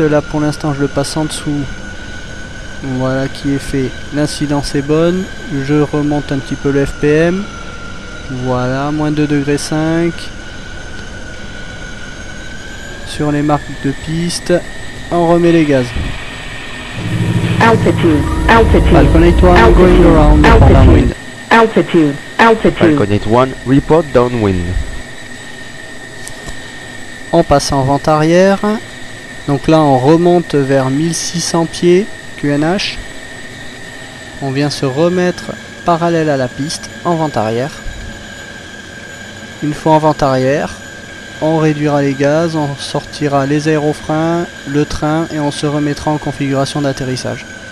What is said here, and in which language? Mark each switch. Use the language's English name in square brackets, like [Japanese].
[French] Là pour l'instant je le passe en dessous. Voilà qui est fait. L'incidence est bonne. Je remonte un petit peu le FPM. Voilà, moins 2,5 degrés. Sur les marques de piste. On remet les gaz. [English] Altitude, altitude, Falcon 81 going around for downwind. altitude, altitude. Falcon 81, report downwind. [French] On passe en vente arrière. Donc là on remonte vers 1600 pieds QNH. On vient se remettre parallèle à la piste en vente arrière. Une fois en vente arrière, on réduira les gaz, on sortira les aérofreins, le train et on se remettra en configuration d'atterrissage.